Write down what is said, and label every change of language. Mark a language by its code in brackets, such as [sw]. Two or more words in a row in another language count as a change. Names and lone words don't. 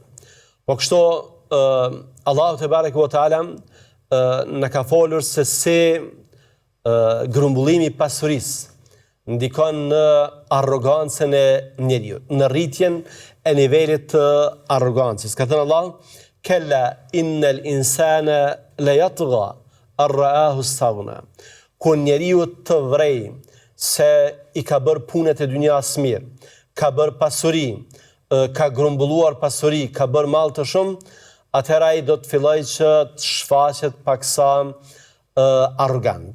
[sq] Po kështu Allahu [ar] تبارك وتعالى [sq] na ka folur se si grumbullimi i pasurisë ndikon në arrogancën e njeriu, në rritjen e nivelit të arrogancës. Ka thënë [ar] الله، كلا إن الإنسان ليطغى أن رآه استغنى. [sq] Kur njeriu të vrej se i ka bërë punët e dynjas mirë, ka bërë pasuri, ka grumbulluar pasuri, ka bërë mall të shumë, atëherë ai do të fillojë që të shfaqet paksa arrogant.